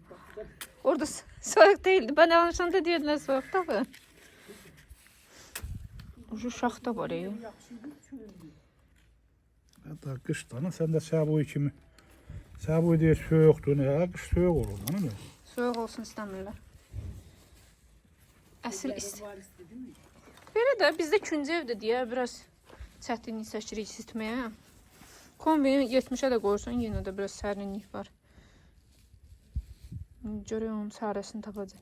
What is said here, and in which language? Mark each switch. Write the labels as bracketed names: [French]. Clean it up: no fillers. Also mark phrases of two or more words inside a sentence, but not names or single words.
[Turkish] Orada soğuk değildi. Ben alışanda diyordun soğuk da bu. Şu şaxta var ya. Hatta kıştan sen de saboy kimi. Saboy diye soğuktu ne? Kış soğuk olur değil mi? Soğuk olsun istemiyorlar. [Azerbaijani] Əsl Belə də bizdə küncə evdir deyə biraz çətinlik çəkirik isitməyə. Kombini 70-ə də qoyursan yenə də biraz sərinlik var. Görək onun çarəsini tapacaq.